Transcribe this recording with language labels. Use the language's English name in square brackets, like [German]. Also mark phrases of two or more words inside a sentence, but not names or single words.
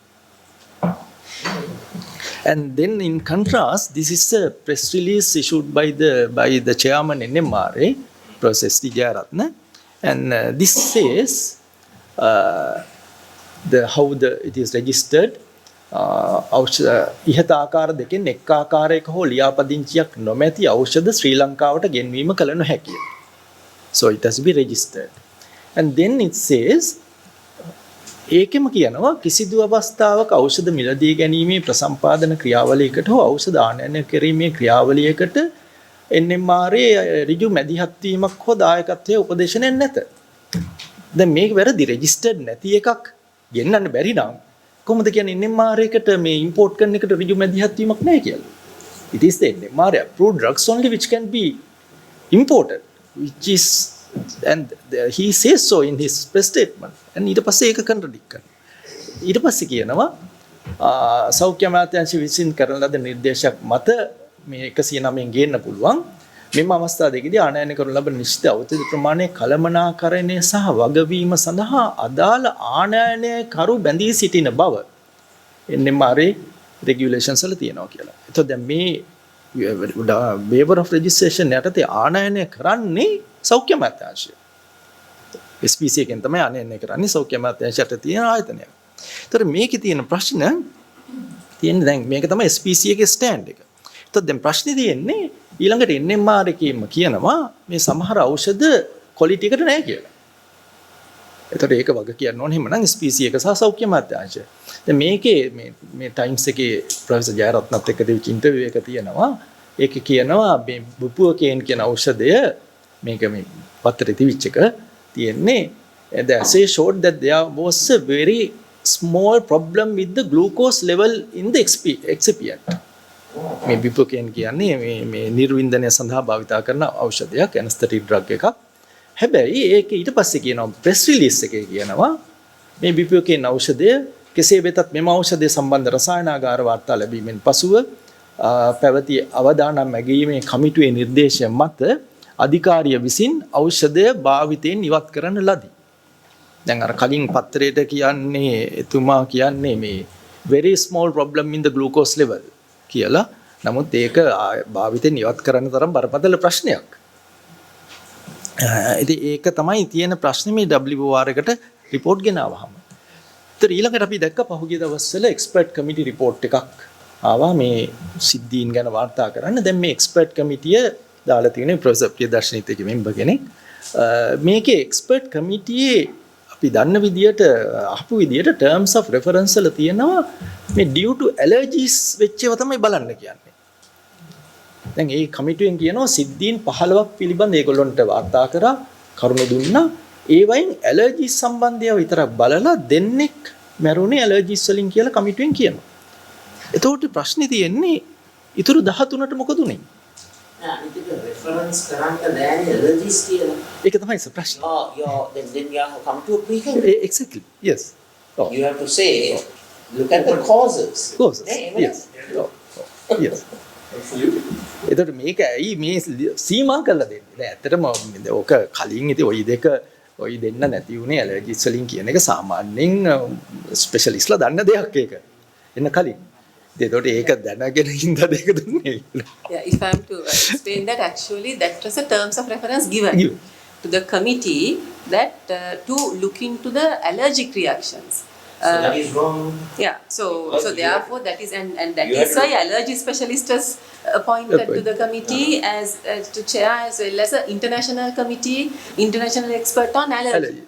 [English] And then in contrast, this is a press release issued by the chairman NMRA, Professor S.T. Jayaratne, and this says how it is registered. [Sinhala] ඉහත ආකාර දෙකෙන් එක් ආකාරයක හෝ ලියාපදිංචියක් නොමැති ඖෂධ ශ්‍රී ලංකාවට ගෙන්වීම කළ නොහැකිය. [English] So it has to be registered. And then it says [Sinhala] ඒකෙම කියනවා කිසිදු අවස්ථාවක ඖෂධ මිලදී ගැනීමේ ප්‍රසම්පාදන ක්‍රියාවලියකට හෝ ඖෂධ ආනයනය කිරීමේ ක්‍රියාවලියකට NMRA ඍජු මැදිහත් වීමක් හෝ දායකත්වයේ උපදේශනයක් නැත. [English] දැන් මේක වැරදි රෙජිස්ටර්ඩ් නැති එකක් ගෙන්නන්න බැරි නම් කොහොමද කියන්නේ NMRA එකට මේ import කරන එකට ඍජු මැදිහත් වීමක් නැහැ කියලා. It is the NMRA approved drugs only which can be imported, which is, and he says so in his press statement. [Sinhala] And ඊට පස්සේ ඒක contradict කරනවා. ඊට පස්සේ කියනවා සෞඛ්‍ය අමාත්‍යාංශ විසින් කරන ලද නිර්දේශයක් මත මේ 109න් ගේන්න පුළුවන්. මෙම අවස්ථා දෙකදී ආනයනය කරන ලබන නිශ්චිත ඖෂධ ප්‍රමාණය කළමනාකරණය සහ වගවීම සඳහා අදාළ ආනයනයකරු බැඳී සිටින බව NMRA regulations වල තියෙනවා කියලා. එතකොට දැන් මේ [English] waiver of registration [Sinhala] යටතේ ආනයනය කරන්නේ සෞඛ්‍ය අමාත්‍යාංශය. SPC එකෙන් තමයි ආනයනය කරන්නේ සෞඛ්‍ය අමාත්‍යාංශ යටතේ තියෙන ආයතනයක්. ඒතර මේකේ තියෙන ප්‍රශ්න තියෙන්නේ දැන් මේක තමයි SPC එකේ ස්ටෑන්ඩ් එක. එතකොට දැන් ප්‍රශ්නේ තියෙන්නේ ඊළඟට NMR එකේම කියනවා මේ සමහර ඖෂධ ක්වොලිටි එකට නැහැ කියලා. එතකොට ඒක වග කියන්න ඕනේ එහෙමනම් ස්පීසි එක සහ සෞඛ්‍ය අමාත්‍යාංශය. දැන් මේකේ මේ ටයිම්ස් එකේ ප්‍රොෆෙසර් ජයරත්නත් එක්ක තිබිච්ච ඉන්ටර්වියු එක තියෙනවා. ඒකේ කියනවා මේ බුපුවකේන් කියන ඖෂධය මේක මේ පත්තරේ තිබිච්ච එක තියෙන්නේ [English] the assay showed that there was a very small problem with the glucose level in the excipient. [Sinhala] මේ බුපුවකේන් කියන්නේ මේ නිර්වින්දනය සඳහා භාවිත කරන ඖෂධයක් [English] anesthetic drug [Sinhala] එකක්. හැබැයි ඒක ඊට පස්සේ කියනවා [English] press release [Sinhala] එකේ කියනවා මේ බුපුවකේන් ඖෂධය කෙසේ වෙතත් මෙම ඖෂධය සම්බන්ධ රසායනාගාර වාර්තා ලැබීමෙන් පසුව පැවති අවදානම් මැගීමේ කමිටුවේ නිර්දේශය මත අධිකාරිය විසින් ඖෂධය භාවිතයෙන් ඉවත් කරන ලදී. දැන් අර කලින් පත්‍රයට කියන්නේ එතුමා කියන්නේ මේ [English] very small problem in the glucose level [Sinhala] කියලා. නමුත් ඒක භාවිතයෙන් ඉවත් කරන්න තරම් බරපතල ප්‍රශ්නයක්. ඉතින් ඒක තමයි තියෙන ප්‍රශ්නේ මේ WOR එකට report ගෙනාවහම. ඒතර ඊළඟට අපි දැක්ක පහුගිය දවස්වල [English] expert committee report [Sinhala] එකක් ආවා මේ සිද්ධීන් ගැන වාර්තා කරන්න. දැන් මේ [English] expert committee [Sinhala] දාලා තියෙන ප්‍රොෆෙසර් ප්‍රියදර්ශනිත් එක මෙම්බර් කෙනෙක්. මේකේ [English] expert committee [Sinhala] අපි දන්න විදියට අහපු විදියට [English] terms of reference [Sinhala] වල තියෙනවා මේ [English] due to allergies [Sinhala] වෙච්ච ඒවා තමයි බලන්න කියන්නේ. දැන් ඒ කමිටුවෙන් කියනවා සිද්ධීන් 15ක් පිළිබඳ ඒගොල්ලන්ට වාර්තා කරා කරුණු දුන්නා. ඒ වයින් ඇලර්ජිස් සම්බන්ධව විතරක් බලලා දෙන්නෙක් මැරුණේ ඇලර්ජිස් වලින් කියලා කමිටුවෙන් කියනවා. එතකොට ප්‍රශ්නේ තියෙන්නේ ඊටු 13ට මොකද උනේ? ඉතින් reference කරන්න බෑනේ allergies කියලා. ඒක තමයි ප්‍රශ්නේ. [English] Then you have to come to a conclusion. Exactly. Yes. Oh. You have to say, look at the causes. Causes. Then Yes. Oh. Yes. [Sinhala] එතකොට මේක ඇයි මේ සීමා කරලා දෙන්නේ? දැන් ඇත්තටම ඕක කලින් ඉතින් ওই දෙන්න නැති උනේ ඇලර්ජිස් වලින් කියන එක සාමාන්‍යයෙන් ස්පෙෂලිස්ට්ලා දන්න දෙයක් ඒක. එන්න කලින්. එතකොට ඒක දැනගෙන ඉඳලා දෙක දුන්නේ. [English] Yeah, if I am to explain that, actually that was a terms of reference given to the committee that to look into the allergic reactions. So that is wrong. Yeah, so therefore that is and that is why allergy specialist is appointed to the committee as to chair as well as an international committee, international expert on allergy.